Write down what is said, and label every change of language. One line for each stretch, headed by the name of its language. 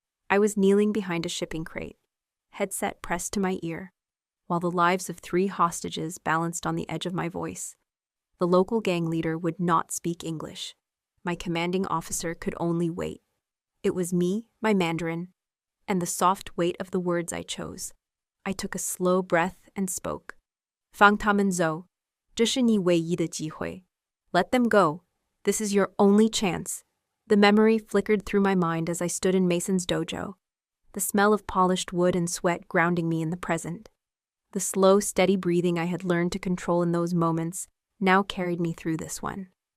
English: I was kneeling behind a shipping crate, headset pressed to my ear, while the lives of 3 hostages balanced on the edge of my voice. The local gang leader would not speak English. My commanding officer could only wait. It was me, my Mandarin, and the soft weight of the words I chose. I took a slow breath and spoke.
Chinese: 放他们走，这是你唯一的机会.
English: Let them go. This is your only chance. The memory flickered through my mind as I stood in Mason's dojo, the smell of polished wood and sweat grounding me in the present. The slow, steady breathing I had learned to control in those moments now carried me through this one.